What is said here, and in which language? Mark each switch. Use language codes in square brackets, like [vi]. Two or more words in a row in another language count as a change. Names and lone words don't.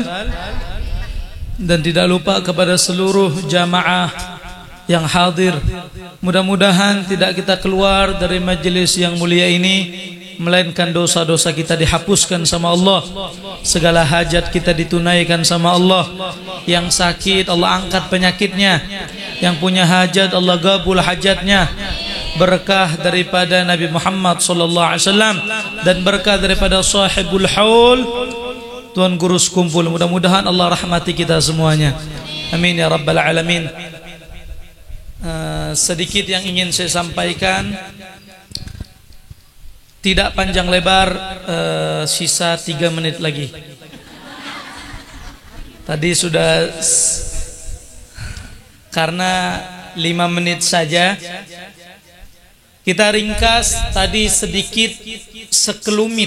[id] Dan tidak lupa kepada seluruh jamaah yang hadir, mudah-mudahan tidak kita keluar dari majelis yang mulia ini melainkan dosa-dosa kita dihapuskan sama Allah, segala hajat kita ditunaikan sama Allah. Yang sakit Allah angkat penyakitnya, yang punya hajat Allah gabul hajatnya. Berkah daripada Nabi Muhammad [ar] صلى الله عليه وسلم [id] dan berkah daripada [ar] صاحب الحول, [id] Tuan Guru Sekumpul. Mudah-mudahan Allah rahmati kita semuanya. [ar] آمين يا رب العالمين. [id] Sedikit yang ingin saya sampaikan, tidak panjang lebar, sisa 3 menit lagi. Tadi sudah, karena 5 menit saja, kita ringkas tadi sedikit sekelumit.